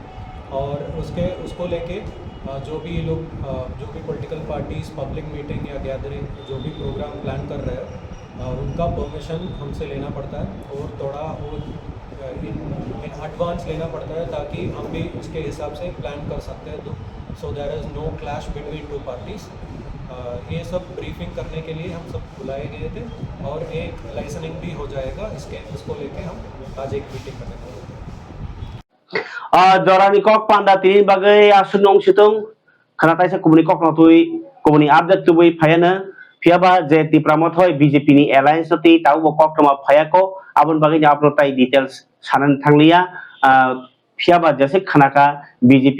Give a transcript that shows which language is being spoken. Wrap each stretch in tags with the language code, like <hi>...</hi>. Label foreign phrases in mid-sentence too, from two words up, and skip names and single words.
<hi>और उसको लेके जो भी लोग जो भी</hi> <en>political parties public meeting</en> <hi>या गैदरिंग जो भी प्रोग्राम प्लान कर रहे हैं उनका परमिशन हमसे लेना पड़ता है और थोड़ा वो</hi> <en>in advance</en> <hi>लेना पड़ता है ताकि हम भी उसके हिसाब से प्लान कर सकते हैं। तो</hi> <en>so there is no clash between two parties.</en> <hi>ये सब ब्रीफिंग करने के लिए हम सब बुलाए गए थे और एक लाइसेंसिंग भी हो जाएगा इसको लेके हम आज एक मीटिंग करने वाले हैं।</hi> <trp>Jorani kok panda tini bagai asunong situng khanatai sa kumuni kok notui kumuni update tubui phayana phiaba je tipramot hoy BJP ni alliance ti tau bo kok tama phayako abon bagai apno tai details sanan thanglia phiaba jese khanaka BJP</trp>